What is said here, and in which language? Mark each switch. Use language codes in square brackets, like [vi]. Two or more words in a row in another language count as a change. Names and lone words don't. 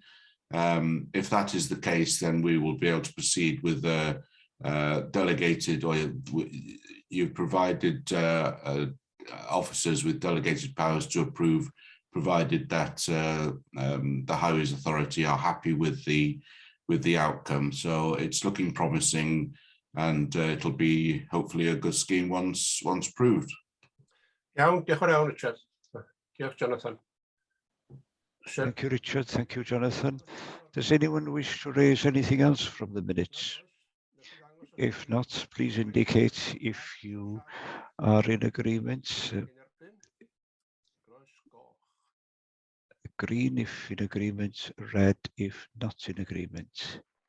[en] If that is the case, then we will be able to proceed with the delegated, or you've provided officers with delegated powers to approve, provided that the Highways Authority are happy with the outcome. So it's looking promising, and it'll be hopefully a good scheme once approved. [cy] Iawn, diolch yn fawr, Richard. Diolch, Jonathan. [en] Thank you, Richard. Thank you, Jonathan. Does anyone wish to raise anything else from the minutes? If not, please indicate if you are in agreement. Green if in agreement, red if not in agreement.